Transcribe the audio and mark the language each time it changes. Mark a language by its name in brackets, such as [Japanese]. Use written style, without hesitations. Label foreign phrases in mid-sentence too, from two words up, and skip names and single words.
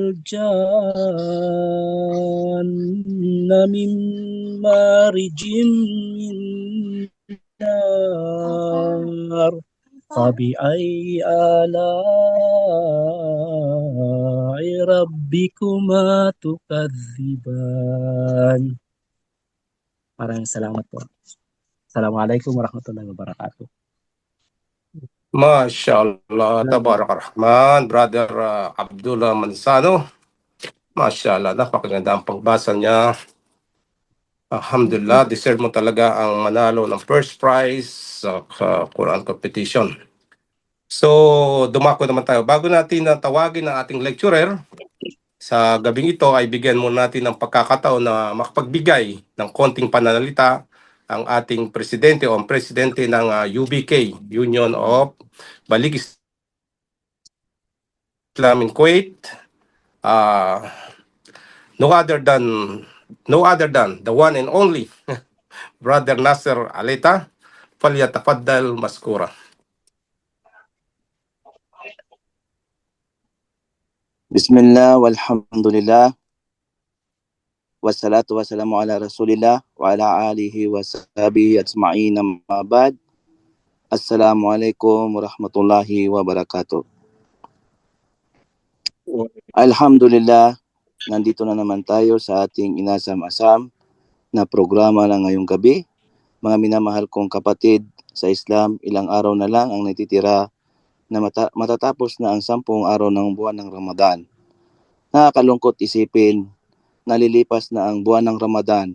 [Arabic] الجان من مارج من نار فبأي آلاء ربكما تكذبان. [Filipino] Maraming salamat po. [Arabic] السلام عليكم ورحمة الله وبركاته. ما شاء الله تبارك الرحمن, Brother Abdullah Mansano. [Filipino] MashaAllah, napakaganda ang pagbasa niya. Alhamdulillah, deserve mo talaga ang manalo ng [English] first prize [Filipino] sa [English] Quran competition. [Filipino] So, dumako naman tayo. Bago natin tawagin ang ating lecturer, sa gabing ito ay bigyan muna natin ng pagkakataon na makapagbigay ng konting pananalita ang ating presidente o ang presidente ng UBK, [English] Union of Balig Islam in Kuwait. No other than the one and only Brother Nasser Aleta. [Arabic] فليتفضل مشكورا. بسم الله والحمد لله والصلاة والسلام على رسول الله وعلى آله وصحبه أجمعين أما بعد. السلام عليكم ورحمة الله وبركاته. [Filipino] Alhamdulillah, nandito na naman tayo sa ating inasam-asam na programa na ngayong gabi. Mga minamahal kong kapatid sa Islam, ilang araw na lang ang natitira na matatapos na ang 10 araw ng buwan ng Ramadan. Nakakalungkot isipin, nalilipas na ang buwan ng Ramadan.